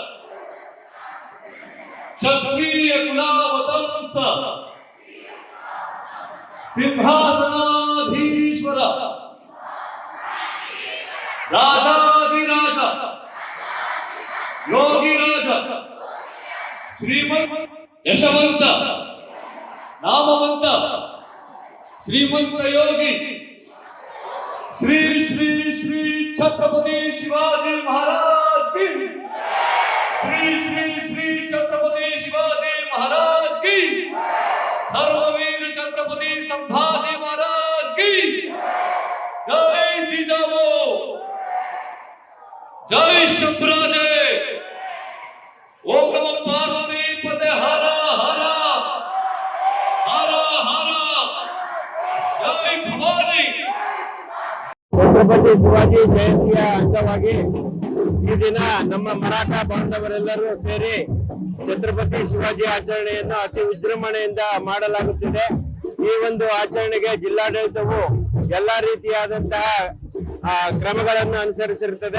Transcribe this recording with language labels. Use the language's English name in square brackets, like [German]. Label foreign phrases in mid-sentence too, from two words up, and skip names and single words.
[Marathi] क्षत्रिय कुलावतंस, सिंहासनाधीश्वर, राजाधिराज, योगिराज, श्रीमंत यशवंत, नामवंत, श्रीमंत योगी, श्री श्री श्री छत्रपति शिवाजी महाराज की, श्री श्री श्री छत्रपति शिवाजी महाराज की, धर्मवीर छत्रपति संभाजी महाराज की, जय जिजाऊ, जय शंभराजे, [Sanskrit] ओम नमः पार्वती पते, [Marathi] हरा हरा हरा हरा, जय भवानी. [Kannada] ಛತ್ರಪತಿ ಶಿವಾಜಿ ಜಯಂತಿಯ ಅಂಗವಾಗಿ ಈ ದಿನ ನಮ್ಮ ಮರಾಠ ಬಾಂಧವರೆಲ್ಲರೂ ಸೇರಿ ಛತ್ರಪತಿ ಶಿವಾಜಿ ಆಚರಣೆಯನ್ನು ಅತಿ ವಿಜೃಂಭಣೆಯಿಂದ ಮಾಡಲಾಗುತ್ತಿದೆ. ಈ ಒಂದು ಆಚರಣೆಗೆ ಜಿಲ್ಲಾಡಳಿತವು ಎಲ್ಲಾ ರೀತಿಯಾದಂತಹ ಕ್ರಮಗಳನ್ನು ಅನುಸರಿಸಿರುತ್ತದೆ.